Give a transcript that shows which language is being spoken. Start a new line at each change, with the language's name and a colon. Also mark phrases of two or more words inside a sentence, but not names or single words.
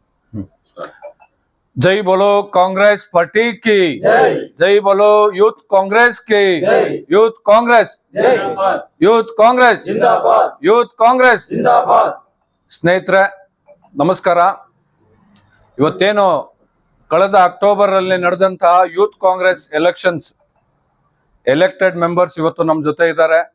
Hindi: जय बोलो कांग्रेस पार्टी की जय बोलो यूथ कांग्रेस की यूथ कांग्रेस
Kannada: ಯೂತ್ ಕಾಂಗ್ರೆಸ್ ಯೂತ್ ಕಾಂಗ್ರೆಸ್ ಸ್ನೇಹಿತರೆ ನಮಸ್ಕಾರ. ಇವತ್ತೇನು ಕಳೆದ ಅಕ್ಟೋಬರ್ ಅಲ್ಲಿ ನಡೆದಂತಹ ಯೂತ್ ಕಾಂಗ್ರೆಸ್
English: elections elected members
Kannada: ಇವತ್ತು ನಮ್ಮ ಜೊತೆ ಇದ್ದಾರೆ.